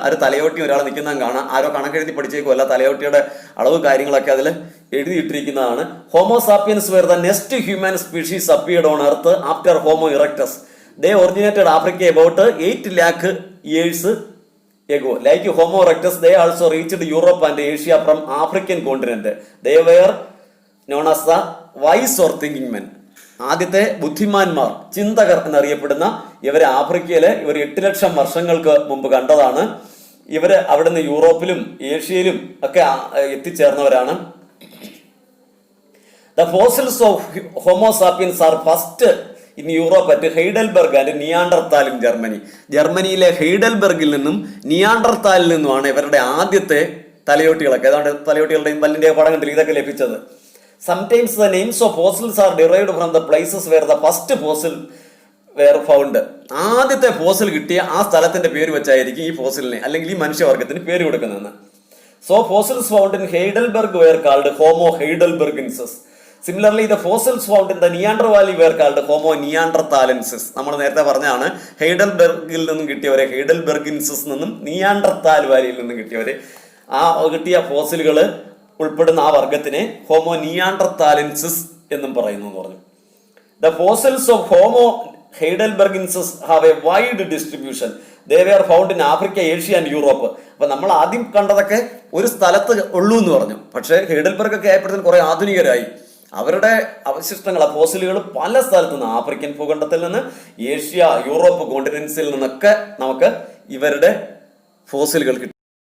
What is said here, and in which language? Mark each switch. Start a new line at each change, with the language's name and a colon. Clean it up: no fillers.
Malayalam: അത് തലയോട്ടി ഒരാൾ നിൽക്കുന്നതും കാണാം, ആരോ കണക്കെഴുതി പഠിച്ചേക്കുമല്ല, തലയോട്ടിയുടെ അളവ് കാര്യങ്ങളൊക്കെ അതിൽ എഴുതിയിട്ടിരിക്കുന്നതാണ്.
English: Homo sapiens were the next human species appeared on earth after Homo erectus. They originated Africa about 8 lakh years ago. Like Homo erectus, they also reached Europe and Asia from African continent. They were known as the wise or thinking men.
Malayalam: ആദ്യത്തെ ബുദ്ധിമാന്മാർ, ചിന്തകർ എന്നറിയപ്പെടുന്ന ഇവരെ ആഫ്രിക്കയിലെ ഇവർ 8 ലക്ഷം വർഷങ്ങൾക്ക് മുമ്പ് കണ്ടതാണ്. ഇവര് അവിടുന്ന് യൂറോപ്പിലും ഏഷ്യയിലും ഒക്കെ എത്തിച്ചേർന്നവരാണ്.
English: The fossils of Homo sapiens are first in Europe at Heidelberg and Neanderthal in Germany.
Malayalam: ജർമ്മനിയിലെ ഹെയ്ഡൽബർഗിൽ നിന്നും നിയാണ്ടർത്താലിൽ നിന്നുമാണ് ഇവരുടെ ആദ്യത്തെ തലയോട്ടികളൊക്കെ, ഏതാണ്ട് തലയോട്ടികളുടെയും പല്ലിന്റെ പടം കണ്ടില്ല, ഇതൊക്കെ ലഭിച്ചത്.
English: Sometimes the names of fossils are derived from the places where the first fossil were found.
Malayalam: ആദ്യത്തെ ഫോസിൽ കിട്ടിയ ആ സ്ഥലത്തിന്റെ പേര് വെച്ചായിരിക്കും ഈ ഫോസിലിനെ അല്ലെങ്കിൽ ഈ മനുഷ്യവർഗത്തിന് പേര് കൊടുക്കുന്നതെന്ന്.
English: So fossils found in Heidelberg were called Homo heidelbergensis. Similarly, the fossils found in the Neander Valley were called Homo neanderthalensis.
Malayalam: നമ്മൾ നേരത്തെ പറഞ്ഞാണ് ഹെയ്ഡൽബർഗിൽ നിന്നും കിട്ടിയവരെ ഹെയ്ഡൽബർഗിൻസിസ് നിന്നും നിയാണ്ടർത്താൽ വാലിയിൽ നിന്നും കിട്ടിയവരെ, ആ കിട്ടിയ ഫോസിലുകൾ ഉൾപ്പെടുന്ന ആ വർഗത്തിനെ ഹോമോ നിയാണ്ടർതാലെൻസിസ് എന്നും പറയുന്നു എന്ന് പറഞ്ഞു.
English: The fossils of Homo heidelbergensis have a wide distribution. They were found in Africa, Asia and Europe.
Malayalam: അപ്പൊ നമ്മൾ ആദ്യം കണ്ടതൊക്കെ ഒരു സ്ഥലത്ത് ഉള്ളൂ എന്ന് പറഞ്ഞു. പക്ഷേ ഹെയ്ഡൽബർഗ് ഒക്കെ ആയപ്പോഴത്തേന് കുറെ ആധുനികരായി. അവരുടെ അവശിഷ്ടങ്ങൾ, ഫോസിലുകൾ പല സ്ഥലത്തു നിന്ന്, ആഫ്രിക്കൻ ഭൂഖണ്ഡത്തിൽ നിന്ന്, ഏഷ്യ, യൂറോപ്പ് കോണ്ടിനെന്റ്സിൽ നിന്നൊക്കെ നമുക്ക് ഇവരുടെ ഫോസിലുകൾ കിട്ടും.